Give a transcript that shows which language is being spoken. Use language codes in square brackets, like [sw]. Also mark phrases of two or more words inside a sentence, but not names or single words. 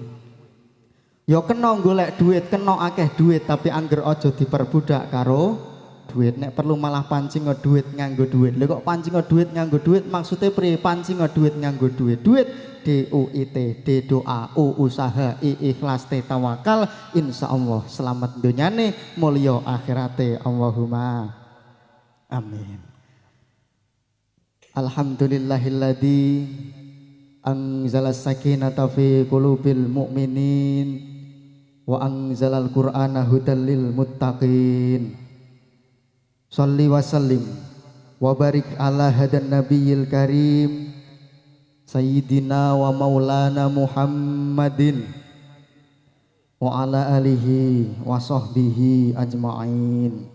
[jv] Ya kena golek duit, kena akeh duit, tapi angger aja diperbudak karo duit. Nek perlu malah pancing duit nganggo duit. Lha kok pancing duit nganggo duit maksudnya priye? Pancing duit nganggo duit. Duit DUIT, D doa, U usaha, I ikhlas, T tawakal. Insyaallah selamat donyane, mulya akhirate. [ar] اللهم آمين. الحمد لله الذي أنزل السكينة في قلوب المؤمنين وأنزل القرآن هدى للمتقين. صل وسلم وبارك على هذا النبي الكريم سيدنا ومولانا محمد وعلى آله وصحبه أجمعين.